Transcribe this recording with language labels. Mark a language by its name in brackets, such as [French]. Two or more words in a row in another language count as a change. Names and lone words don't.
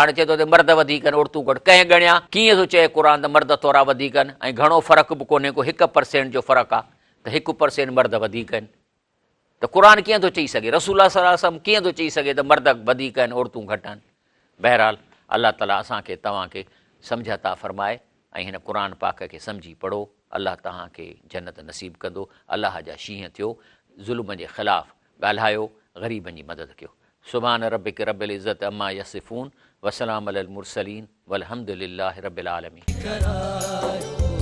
[Sindhi] हाणे चए थो त मर्द वधीक आहिनि औरतूं घटि, कंहिं ॻणिया कीअं थो चए क़ुर त मर्द थोरा वधीक आहिनि ऐं घणो फ़र्क़ु बि कोन्हे को, 1% जो फ़र्क़ु आहे, त 1% मर्द वधीक आहिनि, त क़ुर कीअं थो चई सघे, [Arabic] رسول صلى الله عليه وسلم [Sindhi] कीअं थो चई सघे त मर्द वधीक आहिनि औरतूं घटि आहिनि। बहरहाल अलाह ताला असांखे तव्हांखे सम्झ अता फ़रमाए ऐं हिन क़ुर पाक खे सम्झी पढ़ो। अलाह तव्हांखे जन्नत नसीब कंदो। अलाह जा शींहं थियो, ज़ुल्म जे ख़िलाफ़ु ॻाल्हायो, ग़रीबनि जी मदद कयो। [Arabic] سبحان ربك رب العزة عما يصفون، وسلام على المرسلين، والحمد لله رب العالمين.